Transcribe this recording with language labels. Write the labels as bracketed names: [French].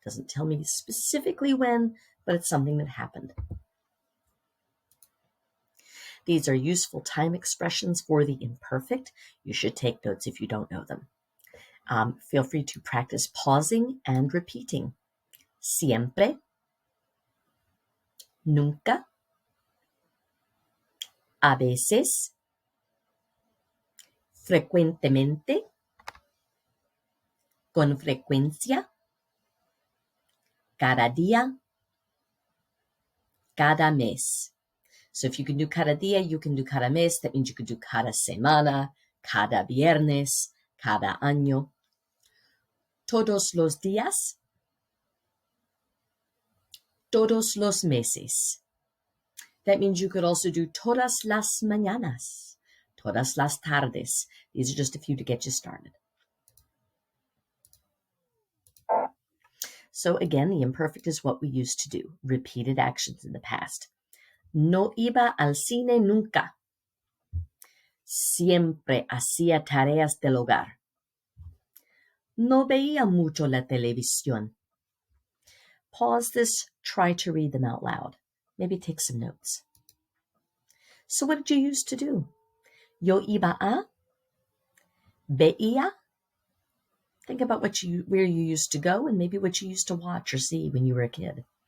[English] Doesn't tell me specifically when, but it's something that happened. These are useful time expressions for the imperfect. You should take notes if you don't know them. Feel free to practice pausing and repeating. [Spanish] Siempre, nunca, a veces, frecuentemente, con frecuencia, cada día, cada mes. [English] So if you can do cada día, you can do cada mes. That means you could do cada semana, cada viernes, cada año. [Spanish] Todos los días, todos los meses. [English] That means you could also do todas las mañanas, todas las tardes. These are just a few to get you started. So again, the imperfect is what we used to do, repeated actions in the past. [Spanish] No iba al cine nunca. Siempre hacía tareas del hogar. No veía mucho la televisión. [English] Pause this, try to read them out loud. Maybe take some notes. So what did you used to do? Yo iba a, veía. Think about where you used to go and maybe what you used to watch or see when you were a kid.